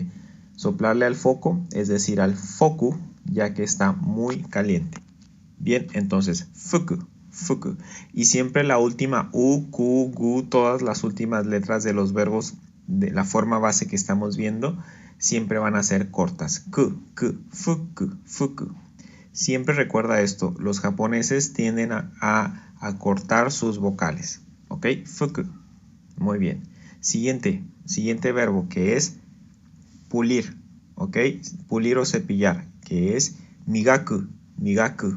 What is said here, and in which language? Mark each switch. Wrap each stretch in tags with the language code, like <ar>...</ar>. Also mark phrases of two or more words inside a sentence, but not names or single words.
<es>Soplarle al foco, es decir, al foku, ya que está muy caliente. Bien, entonces,</es> <ja>fuku, fuku.</ja> <es>Y siempre la última U, Ku, Gu, todas las últimas letras de los verbos de la forma base que estamos viendo, siempre van a ser cortas.</es> <ja>Ku, fuku, fuku.</ja> <es>Siempre recuerda esto, los japoneses tienden a cortar sus vocales. ¿Ok? Fuku. Muy bien. Siguiente verbo que es pulir. ¿Ok? Pulir o cepillar, que es</es> <ja>migaku, migaku.</ja>